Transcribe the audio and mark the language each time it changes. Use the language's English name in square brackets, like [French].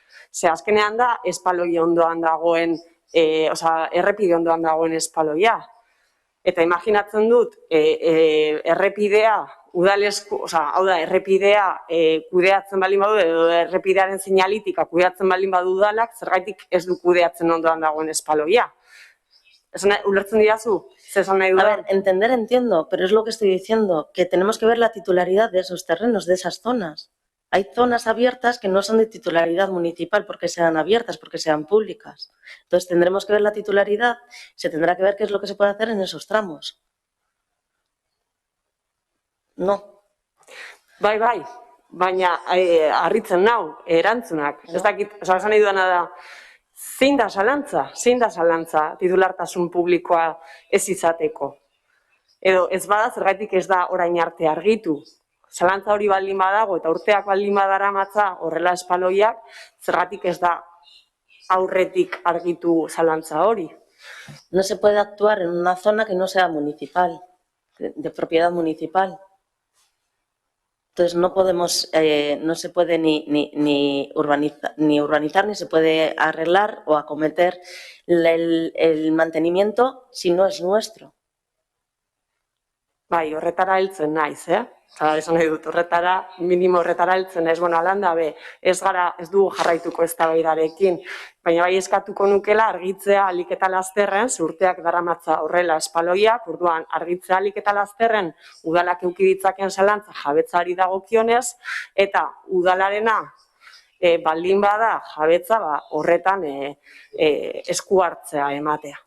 [Basque] Ze azkenean da, espaloi ondoan dagoen, errepide ondoan dagoen espaloia. Eta imaginatzen dut, errepidea, hau da, errepidea kudeatzen baldin badu, edo errepidearen seinalitika kudeatzen baldin badu udalak, zergaitik ez du kudeatzen ondoan dagoen espaloia. ¿Ulertzen didazu? [Spanish] A ver, entender entiendo, pero es lo que estoy diciendo, que tenemos que ver la titularidad de esos terrenos, de esas zonas. Hay zonas abiertas que no son de titularidad municipal porque sean abiertas, porque sean públicas. Entonces tendremos que ver la titularidad, se tendrá que ver qué es lo que se puede hacer en esos tramos. No. [Basque] Bai, baina harritzen nau, erantzunak. Ez dakit, esan nahi duena da, zein da zalantza titulartasun publikoa ez izateko. Edo ez bada zergatik ez da orain arte argitu. Zalantza hori baldin badago eta urteak baldin badaramatza horrela espaloiak, zergatik ez da aurretik argitu zalantza hori. [Spanish] No se puede actuar en una zona que no sea municipal, de propiedad municipal. Entonces no podemos, no se puede ni urbanizar, ni se puede arreglar o acometer el mantenimiento si no es nuestro. [Basque] Bai, horretara heltzen naiz, Esan nahi dut, minimo horretara heltzen naiz, alan dabe, ez dugu jarraituko eztabaidarekin, baina bai eskatuko nukela argitzea ahalik eta lasterren, urteak daramatza horrela espaloiak, orduan argitzea ahalik eta lasterren udalak eduki ditzaken zalantza jabetzari dagokionez, eta udalarena baldin bada jabetza horretan esku hartzea ematea.